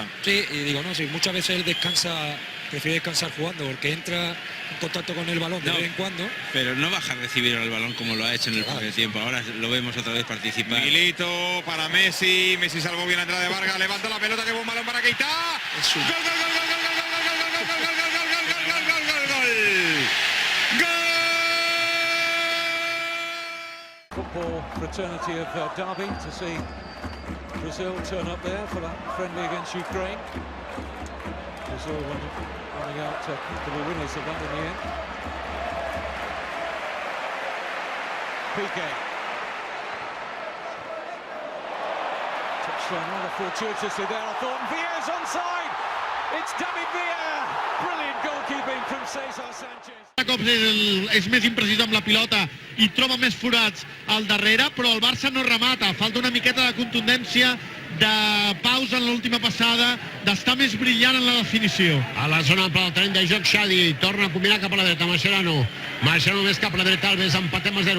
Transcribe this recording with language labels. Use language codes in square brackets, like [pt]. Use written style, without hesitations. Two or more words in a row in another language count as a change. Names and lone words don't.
[es] Sí, y digo, no, sí, muchas veces él prefiere descansar jugando, porque entra en contacto con el balón de vez en cuando. Pero no baja a recibir el balón como lo ha hecho en el primer tiempo. Ahora lo vemos otra vez participar. Milito para Messi salvó bien la entrada de Vargas, levanta la pelota, que buen balón para Keita. ¡Gol, gol, gol, gol, gol, gol, gol, gol, [en] Football fraternity of Derby to see Brazil turn up there for that friendly against Ukraine. Brazil running out to be winners of that in the end. Pique. Touchdown rather fortuitously there, I thought. Villa's onside. It's David Villa. Brilliant goalkeeping from César Sánchez. [ca] És més impreciso amb la pilota i troba més forats al darrere, però el Barça no remata. Falta una miqueta de contundència, de pausa en l'última passada, d'estar més brillant en la definició. A la zona del terreny de joc, Xadi torna a combinar cap a la dreta, Mascherano més cap a la dreta, Alves, empatem a 0.